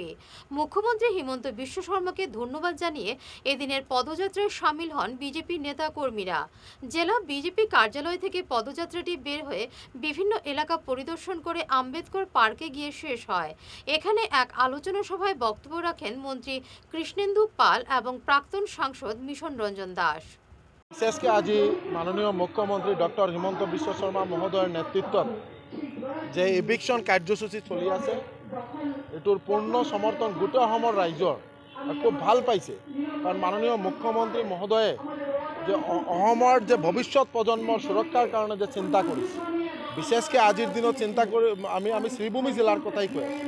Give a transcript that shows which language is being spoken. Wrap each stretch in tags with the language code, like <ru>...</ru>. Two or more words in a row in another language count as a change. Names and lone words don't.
<bn>মুখ্যমন্ত্রী হিমন্ত বিশ্ব শর্মাকে ধন্যবাদ জানিয়ে এদিনের পদযাত্রায় সামিল হন বিজেপির নেতা কর্মীরা। জেলা বিজেপি কার্যালয় থেকে পদযাত্রাটি বের হয়ে বিভিন্ন এলাকা পরিদর্শন করে আম্বেদকর পার্কে গিয়ে শেষ হয়। এখানে এক আলোচনা সভায় বক্তব্য রাখেন মন্ত্রী কৃষ্ণেন্দু পাল এবং প্রাক্তন সাংসদ মিশন রঞ্জন দাস।</bn> <as>বিশেষকৈ আজি মাননীয় মুখ্যমন্ত্ৰী ডক্টৰ হিমন্ত বিশ্ব শৰ্মা মহোদয়ৰ নেতৃত্বত যে ইভিকশ্যন কাৰ্যসূচী চলি আছে, এইটোৰ পূৰ্ণ সমৰ্থন গোটেই অসমৰ ৰাইজৰ খুব ভাল পাইছে। কাৰণ মাননীয় মুখ্যমন্ত্ৰী মহোদয়ে যে অসমৰ যে ভৱিষ্যত প্ৰজন্মৰ সুৰক্ষাৰ কাৰণে যে চিন্তা কৰিছে, বিশেষকৈ আজিৰ দিনত চিন্তা কৰি আমি শ্ৰীভূমি জিলাৰ কথাই কৈ আছোঁ।</as>